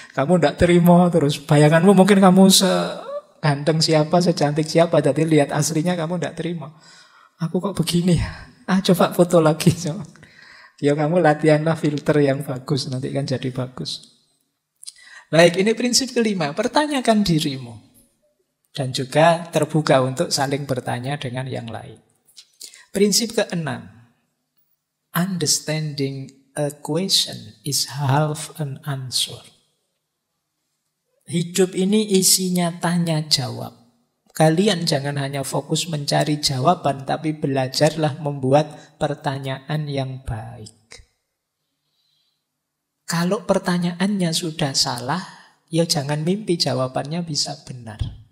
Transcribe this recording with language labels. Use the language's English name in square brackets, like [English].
[Indonesian] Kamu tidak terima terus. Bayanganmu mungkin kamu ganteng siapa, secantik siapa, jadi lihat aslinya kamu tidak terima. Aku kok begini ya? Coba foto lagi. Ya kamu latihanlah filter yang bagus, nanti kan jadi bagus. Baik, ini prinsip kelima, pertanyakan dirimu. Dan juga terbuka untuk saling bertanya dengan yang lain. Prinsip keenam, [English] understanding a question is half an answer. [Indonesian] Hidup ini isinya tanya jawab. Kalian jangan hanya fokus mencari jawaban, tapi belajarlah membuat pertanyaan yang baik. Kalau pertanyaannya sudah salah, ya jangan mimpi jawabannya bisa benar.